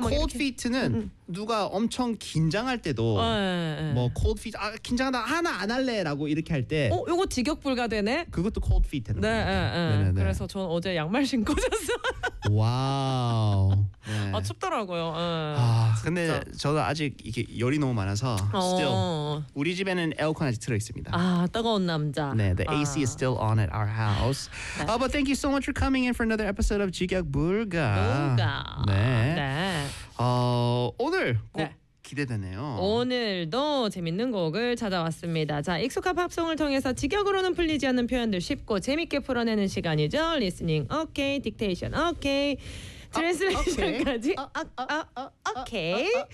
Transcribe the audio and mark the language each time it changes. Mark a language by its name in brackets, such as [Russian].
[Korean] 근데 막 cold feet는 누가 엄청 긴장할 때도 뭐 cold feet 아 긴장하다 하나 안 할래라고 이렇게 할 때 어 이거 직역불가되네. 그것도 cold feet라는 거예요. 네, 네. 그래서 전 어제 양말 신고 잤어. 와우. 네. 아 춥더라고요. 아 근데 진짜. 저도 아직 이게 열이 너무 많아서 still 우리 집에는 에어컨 아직 틀어 있습니다. 아 뜨거운 남자. 네, [English] the AC is still on at our house. [Korean] 네. [English] But thank you so much for coming in for another episode of 직약불가. [Korean] 네. 네. 오늘 곡 네. 기대되네요. 오늘도 재밌는 곡을 찾아왔습니다. 자, 익숙한 팝송을 통해서 직역으로는 풀리지 않는 표현들 쉽고 재밌게 풀어내는 시간이죠. [English] Listening, okay, dictation, okay, translation까지, okay.